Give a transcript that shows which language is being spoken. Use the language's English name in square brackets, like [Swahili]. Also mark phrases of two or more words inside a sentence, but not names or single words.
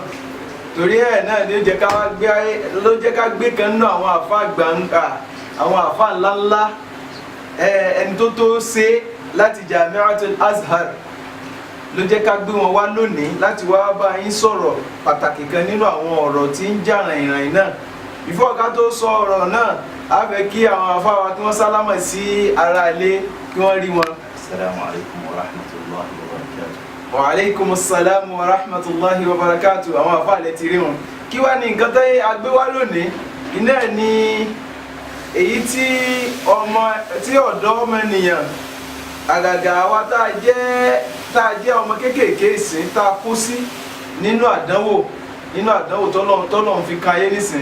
[Yoruba] torí ẹ̀ náà ló jẹ́ ká gbé kan nínú àwọn àfáà gbàǹgbà, àwọn àfáà ńláńlá, ẹni tó ṣe láti Jami'atul Azhar ló jẹ́ ká gbé wọn wá lónìí láti wá bá yín sọ̀rọ̀ pàtàkì kan nínú àwọn ọ̀rọ̀ tí ń jà ràìnràìn náà. Before ká tó sọ ọ̀rọ̀ náà, a fẹ́ kí àwọn afáwa tí wọ́n sálámà sí ara ilé kí wọ́n rí wọn. [Arabic] السلام عليكم ورحمة الله وبركاته. وعليكم السلام ورحمة الله وبركاته. [Yoruba] Àwọn afáà lẹ ti rí wọn. Kí wá ní nǹkan tó a gbé wá lónìí? Iná ni èyí tí ọ̀dọ́ ọmọ ènìyàn, àgàgà wa tá a jẹ́ ọmọ kéékèèké ìsìn tá a kú sí nínú àdánwò tọ́lọ́run fi kan ayé nísìn.